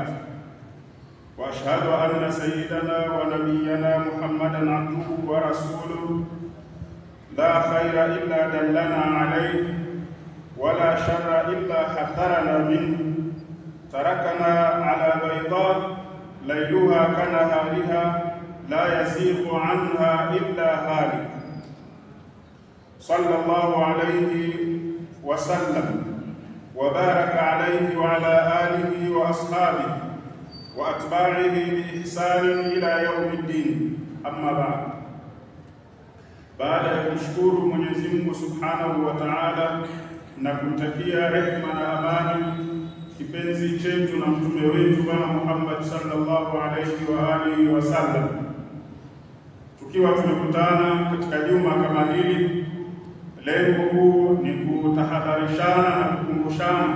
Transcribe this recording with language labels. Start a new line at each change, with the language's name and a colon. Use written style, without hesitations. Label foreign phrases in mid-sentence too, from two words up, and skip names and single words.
Arabic: وأشهد أن سيدنا ونبينا محمدا عبده ورسوله، لا خير إلا دلنا عليه، ولا شر إلا حذرنا منه، تركنا على بيضاء ليلها كنهارها، لا يزيغ عنها إلا هالك. صلى الله عليه وسلم وبارك عليه وعلى آله وأصحابه وأتباعه بإحسان إلى يوم الدين. أما بعد.
Swahili: Baada ya kumshukuru Mwenyezi Mungu
Arabic: سبحانه وتعالى
Swahili: na kumtakia rehema na amani kipenzi chetu na mtume wetu Bwana Muhammad
Arabic: صلى الله عليه وآله وسلم,
Swahili: tukiwa tumekutana katika juma kama hili, lengo kuu ni kutahadharishana na kukumbushana.